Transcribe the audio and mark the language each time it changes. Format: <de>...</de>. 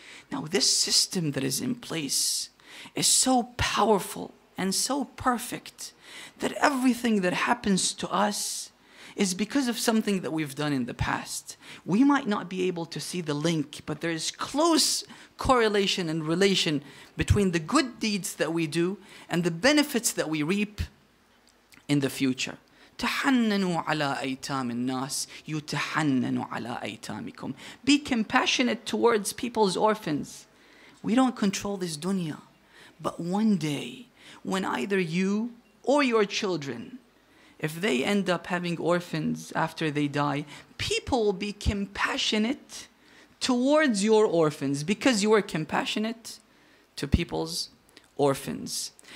<en>Now this system that is in place is so powerful and so perfect that everything that happens to us is because of something that we've done in the past. We might not be able to see the link, but there is close correlation and relation between the good deeds that we do and the benefits that we reap in the future.</en> <ar>تحننوا على أيتام الناس يتحننوا على أيتامكم.</ar> <en>Be compassionate towards people's orphans. We don't control this dunya, but one day when either you or your children, if they end up having orphans after they die, people will be compassionate towards your orphans because you were compassionate to people's orphans.</en>